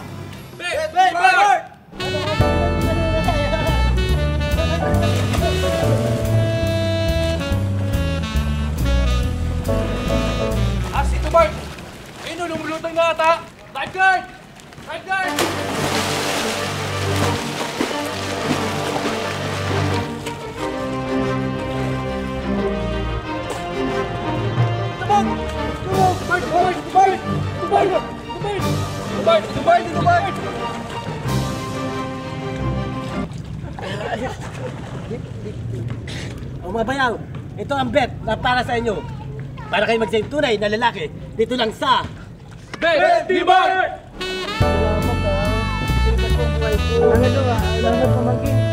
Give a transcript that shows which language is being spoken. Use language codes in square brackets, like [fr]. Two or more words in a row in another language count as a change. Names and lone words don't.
[tl] Bet Bart! Ito, Bart! Ayun, lumulutang na ata! [en] Lifeguard! Lifeguard! [tl] Tumog! Tumog! Bart! Bart! Bart! Bart! Bart! Bart! Bart! O mga bayaw, ito ang bet na para sa inyo. Para kayo mag-isang tunay na lalaki dito lang sa... Bet! Di Bart! Salamat ha. Sinikat ko ang buhay ko. Salamat pamangkin.